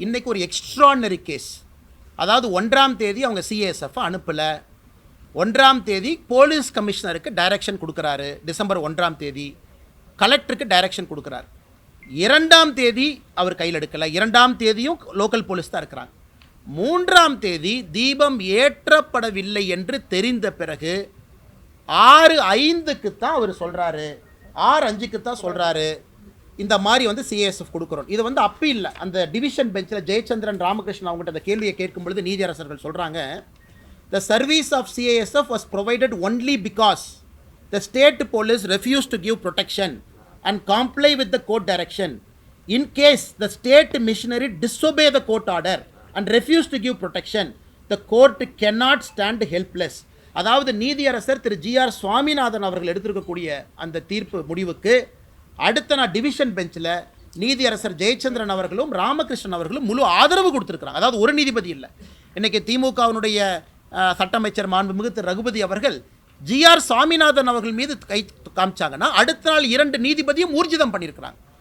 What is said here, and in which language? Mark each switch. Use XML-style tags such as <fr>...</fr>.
<ta>இன்னைக்கு ஒரு extraordinary case, அதாவது 1ஆம் தேதி அவங்க சிஐஎஸ்எஃப் அனுப்பலை, 1ஆம் தேதி போலீஸ் கமிஷனருக்கு டைரக்ஷன் கொடுக்குறாரு, டிசம்பர் 1ஆம் தேதி கலெக்டருக்கு டைரக்ஷன் கொடுக்குறாரு, 2ஆம் தேதி அவர் கையில் எடுக்கலை, 2ஆம் தேதியும் லோக்கல் போலீஸ் தான் இருக்கிறாங்க, 3ஆம் தேதி தீபம் ஏற்றப்படவில்லை என்று தெரிந்த பிறகு 6:05க்கு தான் அவர் சொல்கிறாரு, 6:05க்கு தான் சொல்கிறாரு இந்த மாதிரி சிஏஎஸ்எஃப் கொடுக்குறோம். இது அப்பி இல்லை. அந்த டிவிஷன் பெஞ்சில் ஜெயச்சந்திரன் ராமகிருஷ்ணன் அவங்ககிட்ட அந்த கேள்வியை கேட்கும் பொழுது நீதியரசர்கள் சொல்கிறாங்க</ta> <en>the service of CISF was provided only because the state police refused to give protection and comply with the court direction. In case the state missionary disobey the court order and refuse to give protection, the court cannot stand helpless.</en> <ta>அதாவது நீதியரசர் திரு GR Swaminathan அவர்கள் எடுத்திருக்கக்கூடிய அந்த தீர்ப்பு முடிவுக்கு அடுத்த நான் division பெஞ்சில் நீதியரசர் ஜெயச்சந்திரன் அவர்களும் ராமகிருஷ்ணன் அவர்களும் முழு ஆதரவு கொடுத்துருக்குறாங்க. அதாவது ஒரு நீதிபதி இல்லை. இன்றைக்கி திமுகவினுடைய சட்ட அமைச்சர் மாண்புமிகு திரு ரகுபதி அவர்கள் GR சுவாமிநாதன் அவர்கள் மீது கை காமிச்சாங்கன்னா அடுத்த நாள் 2 நீதிபதியும் ஊர்ஜிதம் பண்ணியிருக்கிறாங்க.</ta>